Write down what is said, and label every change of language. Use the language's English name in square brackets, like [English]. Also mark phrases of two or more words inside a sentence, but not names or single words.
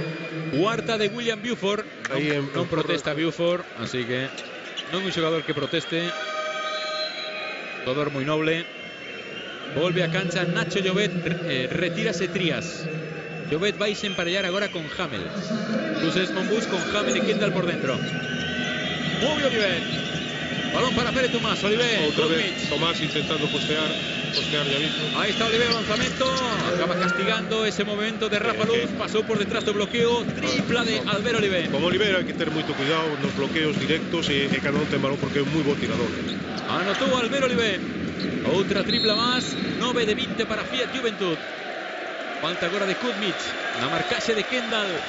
[Galician] Cuarta de William Buford, non protesta Buford, así que non un xogador que proteste. Xogador moi noble. Volve a cancha Nacho Llobet, retírase Trías. Llobet vais a emparellar agora con Hamel. [Spanish] Blues Monbus con Hamel y Kendall por dentro. Muy bien Oliver. Balón para Pere Tomás, Oliver. Otra vez Tomás intentando postear ya visto. Ahí está Oliver, lanzamiento. Acaba castigando ese momento de Rafa Luz. [Galician] Pasó por detrás do bloqueo. Tripla de Albert Oliver. Con Oliver hai que ter moito cuidado nos bloqueos directos e cando non ten balón porque é un moi bo tirador. Anotó Albert Oliver. Outra tripla más. 9 de 20 para Fiat Juventud. Falta agora de Kuzmic na marcaxe de Kendall.